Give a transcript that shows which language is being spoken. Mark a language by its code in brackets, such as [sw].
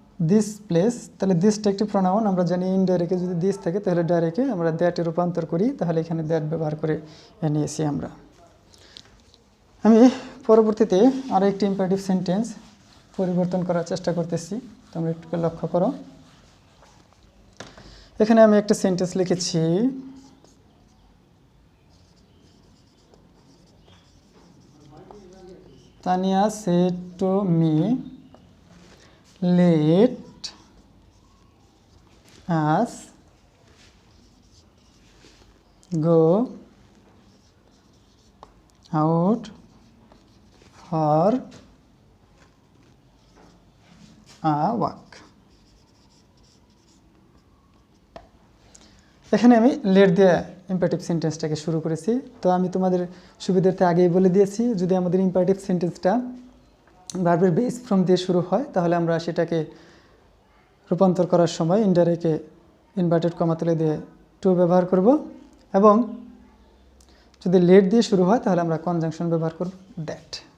[bn] This place, তাহলে দিসটা একটি pronoun, আমরা জানি ইনডাইরেক্টে যদি দিস থাকে তাহলে ডাইরেক্টে আমরা দ্যাটে রূপান্তর করি, তাহলে এখানে দ্যাট ব্যবহার করে নিয়েছি আমরা। আমি পরবর্তীতে আরও একটি ইম্পারেটিভ সেন্টেন্স পরিবর্তন করার চেষ্টা করতেছি, তোমরা একটু লক্ষ্য করো। এখানে আমি একটা সেন্টেন্স লিখেছি, Tania [en] said to me, let us go out for a walk. [bn] এখানে আমি লেট দিয়ে ইম্পারেটিভ সেন্টেন্সটাকে শুরু করেছি। তো আমি তোমাদের সুবিধার্থে আগেই বলে দিয়েছি, যদি আমাদের ইম্পারেটিভ সেন্টেন্সটা ভার্বের বেস ফ্রম দিয়ে শুরু হয় তাহলে আমরা সেটাকে রূপান্তর করার সময় ইনডাইরেক্টে ইনভার্টেড কমা তুলে দিয়ে টু ব্যবহার করব, এবং যদি লেট দিয়ে শুরু হয় তাহলে আমরা কনজাংশন ব্যবহার করব দ্যাট।